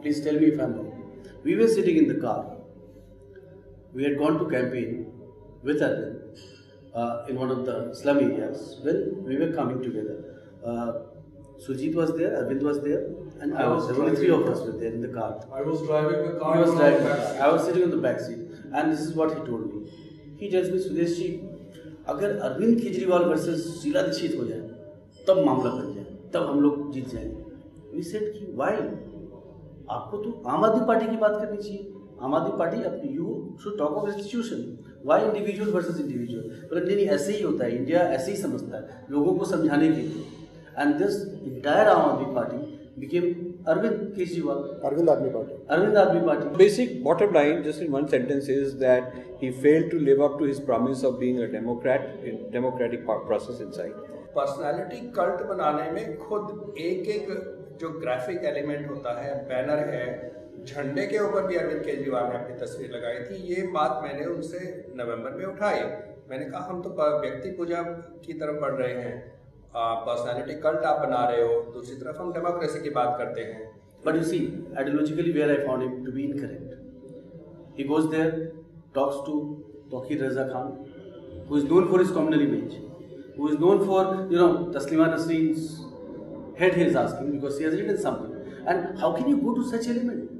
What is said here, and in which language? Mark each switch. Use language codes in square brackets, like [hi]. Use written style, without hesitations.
[en] Please tell me if I'm wrong. We were sitting in the car. We had gone to campaign with Arvind in one of the slum areas. When we were coming together, Surjit was there, Arvind was there, and I was there. Only three of us were there in the car. I was driving the car. He was driving the car. I was sitting on the back seat. And this is what he told me. He tells me, [hi] Sudesh ji, अगर Arvind Kejriwal versus Sheila Dikshit हो जाए, तब मामला बन जाए, तब हम लोग जीत जाएंगे। [en] We said कि why? [hi] आपको तो आम आदमी पार्टी की बात करनी चाहिए। आम आदमी पार्टी अपनी [en] You should talk of institution, why individual versus individual. [hi] मतलब नहीं, ऐसे ही होता है, इंडिया ऐसे ही समझता है लोगों को समझाने के लिए। [en] And this entire Aam Aadmi party became Arvind Kejriwal. Arvind Admi Party. Arvind Admi Party. Basic bottom line, just in one sentence, is that he failed to live up to his promise of being a democrat in democratic process inside. [hi] Personality cult बनाने में खुद एक एक जो graphic element होता है, banner है, झंडे के ऊपर भी अरविंद केजरीवाल ने अपनी तस्वीर लगाई थी। ये बात मैंने उनसे नवंबर में उठाई। मैंने कहा हम तो व्यक्ति पूजा की तरफ बढ़ रहे हैं, पर्सनालिटी कल्ट आप बना रहे हो, दूसरी तरफ हम डेमोक्रेसी की बात करते हैं। [en] But you see, ideologically where I found him to be incorrect. He goes there, talks to Tawqir Raza Khan, who is known for his communal image, who is known for, Taslima Nasreen's head he is asking because he has written something. And how can you go to such element?